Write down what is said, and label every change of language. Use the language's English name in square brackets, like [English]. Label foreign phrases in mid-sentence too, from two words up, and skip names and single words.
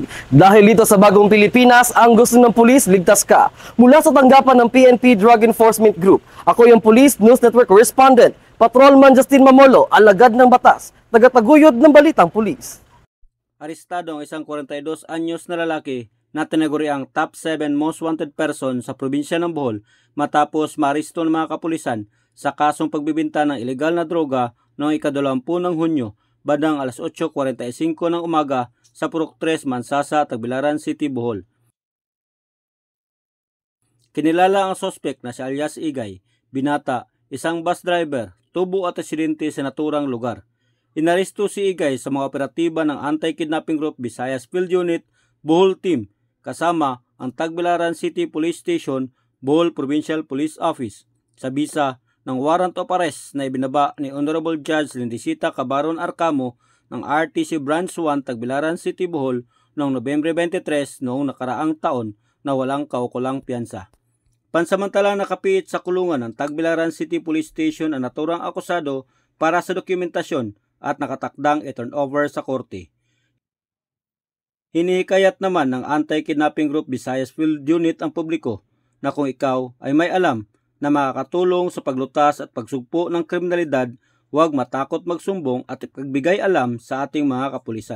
[Filipino] Dahil dito sa Bagong Pilipinas, ang gusto ng pulis, ligtas ka. Mula sa tanggapan ng PNP Drug Enforcement Group, ako yung Police News Network Correspondent, Patrolman Justin Mamolo, alagad ng batas, taga-taguyod ng Balitang Pulis. Arestado ang isang 42 anyos na lalaki na tinaguriang [English] top 7 most wanted person [Filipino] sa probinsya ng Bohol matapos maaresto ng mga kapulisan sa kasong pagbibinta ng ilegal na droga noong ika-20 ng Hunyo, bandang alas 8:45 ng umaga sa Purok 3, Mansasa, Tagbilaran City, Bohol. Kinilala ang sospek na si alias Igay, binata, isang [English] bus driver, [Filipino] tubo at aksidente sa naturang lugar. Inaresto si Igay sa mga operatiba ng Anti-Kidnapping Group Visayas Field Unit, Bohol Team, kasama ang Tagbilaran City Police Station, Bohol Provincial Police Office, sa bisa ng [English] warrant of arrest [Filipino] na ibinaba ni Honorable Judge Lindisita Cabaron Arcamo ng RTC Branch 1 Tagbilaran City, Bohol noong Nobyembre 23 noong nakaraang taon na walang kaukulang piyansa. Pansamantalang nakapiit sa kulungan ng Tagbilaran City Police Station ang naturang akusado para sa dokumentasyon at nakatakdang i- [English] turn over [Filipino] sa korte. Hinihikayat naman ng Anti-Kidnapping Group Visayas Field Unit ang publiko na kung ikaw ay may alam na makakatulong sa paglutas at pagsugpo ng kriminalidad, huwag matakot magsumbong at ipagbigay alam sa ating mga kapulisan.